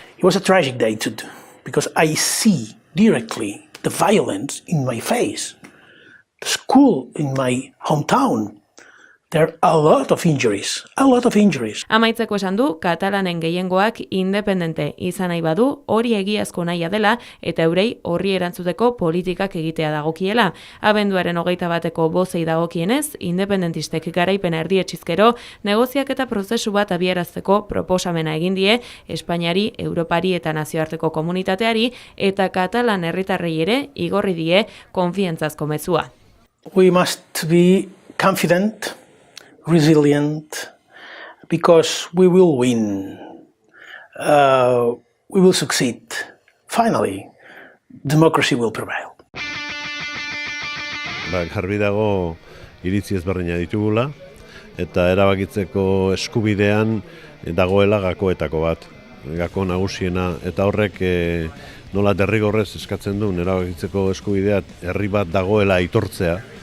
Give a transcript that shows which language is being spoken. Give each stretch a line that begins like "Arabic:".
English: It was a tragic day because I see directly the violence in my face. The school in my hometown, there are a lot of injuries.
Basque: Amaitzeko esan du, katalanen gehiengoak independente izan nahi badu, hori egiazko nahia dela eta eurei horri erantzuteko politikak egitea dagokiela. Abenduaren 21 bozei dagokienez, independentistek garaipena erdietsizkero, negoziak eta prozesu bat abiarazteko proposamena egin die Espainiari, Europari eta nazioarteko komunitateari eta katalan herritarrei ere igorri die konfiantzazko mezua.
English: We must be confident, resilient, because we will win. We will succeed. Finally, democracy will prevail.
Basque: Garbi dago iritzi ezberdina ditugula eta erabakitzeko eskubidean dagoela gakoetako bat, gako nagusiena, eta horrek nola derrigorrez eskatzen duen erabakitzeko eskubidea herri bat dagoela aitortzea.